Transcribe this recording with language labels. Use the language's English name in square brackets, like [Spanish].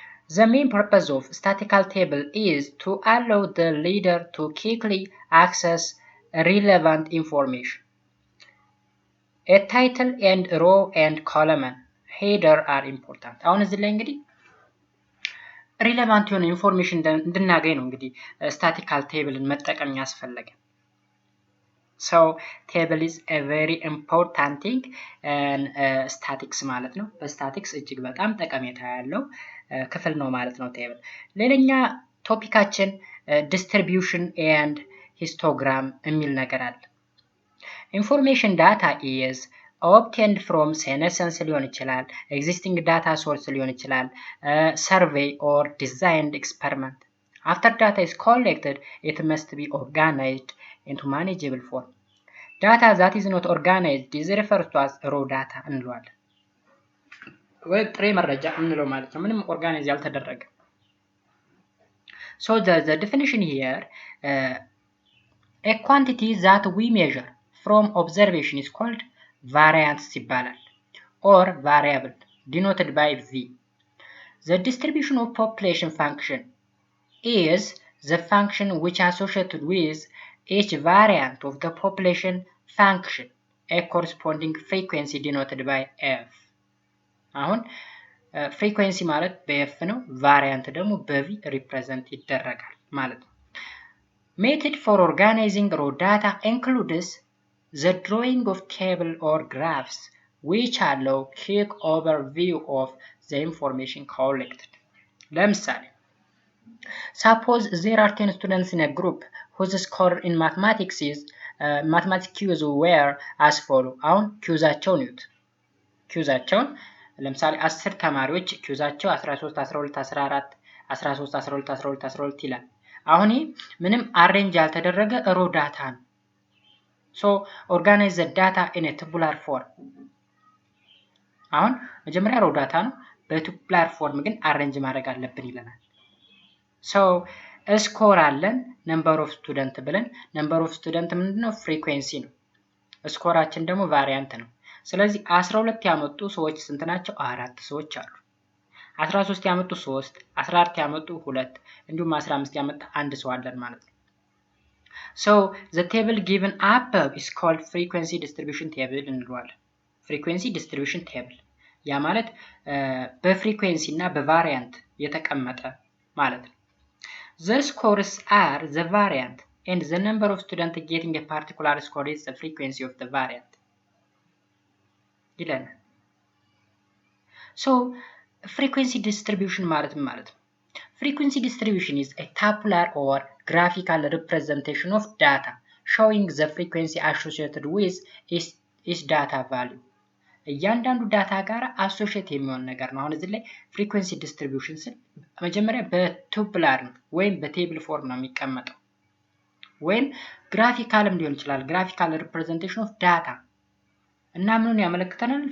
[English] The main purpose of statistical table is to allow the reader to quickly access relevant information. A title and row and column header are important. [Amharic] አሁን እዚህ ላይ እንግዲህ ሪሌቫንት የሆነ ኢንፎርሜሽን እንድናገኝ ነው እንግዲህ ስታቲካል ቴብልን መጠቀም ያስፈልጋል። [English] So table is a very important thing and statistics [Amharic] ማለት ነው። በስታቲክስ እጅግ በጣም ጠቀሜታ ያለው ክፍል ነው ማለት ነው ቴብል። ሌላኛ ቶፒካችን [English] distribution and [Amharic] ሂስቶግራም የሚል ነገር አለ። [English] ኢንፎርሜሽን ዳታ ኢዝ obtained from senescence [Amharic] ሊሆን ይችላል፣ [English] existing data source ሊሆን ይችላል፣ survey or designed experiment. After data is collected, it must be organized into manageable form. Data that is not organized is referred to as raw data [Amharic] እንለዋለን። ወይ ጥሬ መረጃ እንለው ማለት ነው፣ ምንም ኦርጋናይዝ ያልተደረገ። [English] So the definition here, a quantity that we measure from observation is called variance [Amharic] ይባላል, [English] or variable denoted by V. The distribution of population function is the function which associated with each variant of the population function a corresponding frequency denoted by F. [Amharic] አሁን ፍሪኩዌንሲ ማለት በኤፍ ነው፣ ቫሪያንት ደግሞ በቪ ሪፕሬዘንት ይደረጋል ማለት ነው። [English] ሜተድ ፎር ኦርጋናይዚንግ ሮ ዳታ ኢንክሉድስ the drawing of table or graphs which allow quick overview of the information collected. ለምሳሌ suppose there are 10 students in a group whose score in mathematics is mathematics quiz were as follow. [Amharic] አሁን ኪውዛቸውን ይዩት። ኪውዛቸውን ለምሳሌ 10 ተማሪዎች ኪውዛቸው 13 12 14 13 12 12 12 ይላል። አሁን ምንም አሬንጅ ያልተደረገ ሮ ዳታ ነው። [English] So organize the data in a tabular form. [Amharic] አሁን መጀመሪያ ሮ ዳታ ነው፣ በቱቡላር ፎርም ግን አሬንጅ ማድረግ አለብን ይለናል። So ስኮር አለን ነምበር ኦፍ ስቱደንት ብለን፣ ነምበር ኦፍ ስቱደንት ምንድነው? ፍሪኩዌንሲ ነው። ስኮራችን ደግሞ ቫሪያንት ነው። ስለዚህ 12 ያመጡ ሰዎች ስንት ናቸው? 4 ሰዎች አሉ። 13 ያመጡ 3፣ 14 ያመጡ 2፣ እንዲሁም 15 ያመጣ አንድ ሰው አለን ማለት ነው። [English] So the table given above is called frequency distribution table [Amharic] እንለዋለን። [English] frequency distribution table [Amharic] ያ ማለት በፍሪኩዌንሲ እና በቫሪያንት የተቀመጠ ማለት ነው። [English] The scores are the variant and the number of students getting a particular score is the frequency of the variant [Amharic] ይለናል። [English] So frequency distribution [Amharic] ማለት ማለት ነው። [English] Frequency distribution is a tabular or graphical representation of data showing the frequency associated with each data value. [Amharic] እያንዳንዱ ዳታ ጋር አሶሺየት የሚሆን ነገር ነው። አሁን እዚህ ላይ ፍሪኩዌንሲ ዲስትሪቢዩሽን ስል መጀመሪያ በቱቡላር ወይም በቴብል ፎርም ነው የሚቀመጠው፣ ወይም ግራፊካልም ሊሆን ይችላል። ግራፊካል ሪፕሬዘንቴሽን ኦፍ ዳታ እና ምኑን ያመለክተናል?